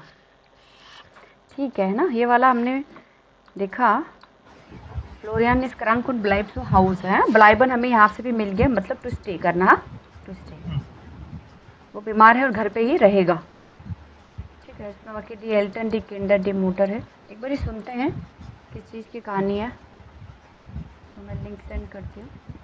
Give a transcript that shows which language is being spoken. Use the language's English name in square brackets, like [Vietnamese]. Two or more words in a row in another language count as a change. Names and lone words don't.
[Hindi] ठीक है ना, ये वाला हमने देखा। [German] फ्लोरियन ist krank und bleibt zu Hause [Hindi] है। ब्लाइबन हमें यहाँ से भी मिल गया, मतलब [English] to stay [Hindi] करना, [English] to stay. [Hindi] वो बीमार है और घर पे ही रहेगा। ठीक है, इसमें बाकी [German] die Eltern, die Kinder, die Mutter [Hindi] है। एक बार ही सुनते हैं किस चीज़ की कहानी है, तो मैं [English] link send [Hindi] करती हूँ।